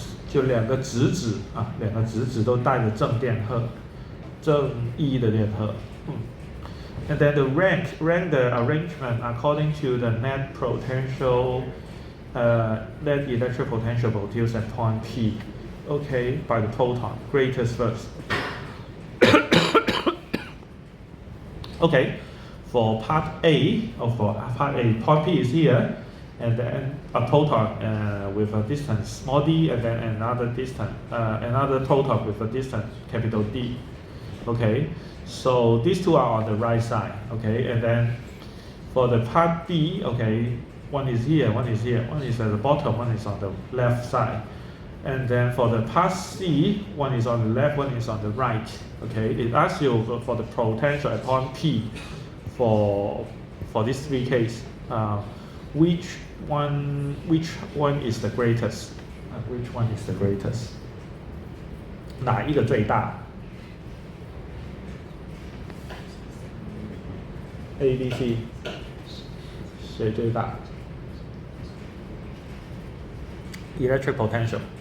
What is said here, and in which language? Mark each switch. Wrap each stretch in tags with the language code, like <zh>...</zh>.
<zh>就两个质子啊，两个质子都带着正电荷，正一的电荷。</zh> <en>And then the rank the arrangement according to the net potential, net electric potential produced at point P. Okay, by the proton, greatest first. Okay, for part A, point P is here, and then a proton with a distance small d, and then another proton with a distance capital D. Okay, so these two are on the right side. Okay, and then for the part B, okay, one is here, one is here, one is at the bottom, one is on the left side. And then for the part C, one is on the left, one is on the right. Okay, it asks you for the potential at point P for these three cases. Which one is the greatest? Which one is the greatest?</en> <zh>哪一个最大 ？A、B、C， 谁最大 ？Electric potential。</zh>